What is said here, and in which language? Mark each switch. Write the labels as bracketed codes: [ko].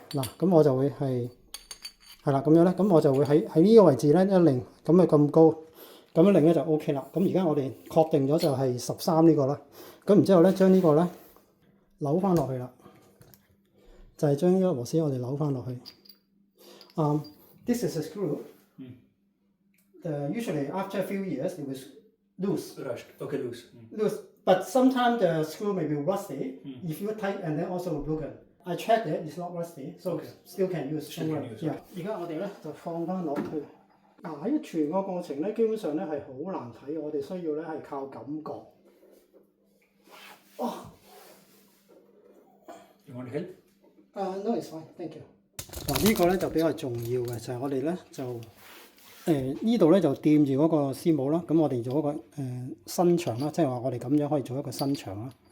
[yue] 嗱，咁我就會係啦咁樣咧，咁我就會喺呢個位置咧一擰，咁咪咁高，咁樣擰咧就 OK 啦。咁而家我哋確定咗就係13呢個啦。咁然之後咧將呢個咧扭翻落去啦，就係將呢個螺絲我哋扭翻落去。 [en] This is a screw. Usually after a few years it was loose. Okay, loose. Loose, but sometimes the screw may be rusty. If you tight and then also broken. I checked it, it's not rusty, so still can use. Yeah. [yue] 而家我哋咧就放翻落去。喺全個過程咧，基本上咧係好難睇，我哋需要咧係靠感覺。 [en] You want help? No, it's fine, thank you. [yue] 呢個咧就比較重要嘅，就係我哋咧就。呢度咧就掂住嗰個絲母啦，咁我哋做一個伸長啦，即係話我哋咁樣可以做一個伸長啦。